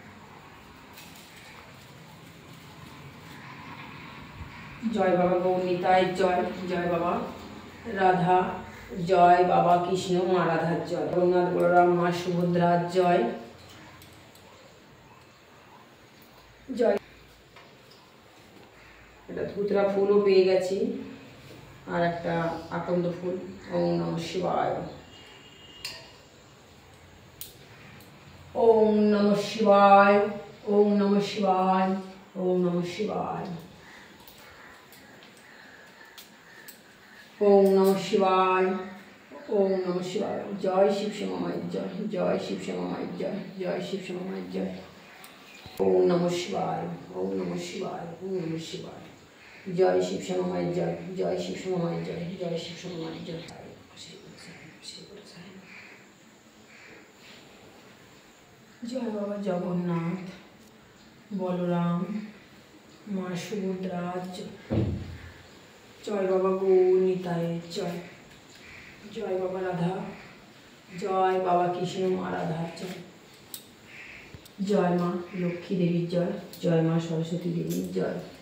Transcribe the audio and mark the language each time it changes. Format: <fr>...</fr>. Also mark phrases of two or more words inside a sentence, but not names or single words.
<bn>জয় বাবা গৌরনিতায়ের জয়, জয় বাবা রাধা, জয় বাবা কৃষ্ণ মা রাধার জয়। জগন্নাথ বলরাম মা সুভদ্রার জয়, জয়। এটা ধুতরা ফুলও পেয়ে গেছি, আর একটা আকন্দ ফুল।</bn> <sa>ওম নমঃ শিবায়, ওম নমঃ শিবায়, ওম নমঃ শিবায়, ওম নমঃ শিবায়। ওম নমঃ শিবায়। ওম নমঃ শিবায়।</sa> <bn>জয় শিব শ্যামা মায়ের জয়, জয় শিব শ্যামা মায়ের জয়, জয় শিব শ্যামা মায়ের জয়।</bn> <sa>ওম নমঃ শিবায়। ওম নমঃ শিবায়। ওম নমঃ শিবায়।</sa> <bn>জয় শিব শ্যামা মায়ের জয়, জয় শিব শ্যামা মায়ের জয়, জয় শিব শ্যামা মায়ের জয়। জয় বাবা জগন্নাথ, বলরাম, মা সুভদ্রা, জয় বাবা গৌর নিতাইয়ের জয়, জয় বাবা রাধা, জয় বাবা কৃষ্ণ মা রাধার জয়, জয় মা লক্ষ্মী দেবীর জয়, জয় মা সরস্বতী দেবীর জয়।</bn>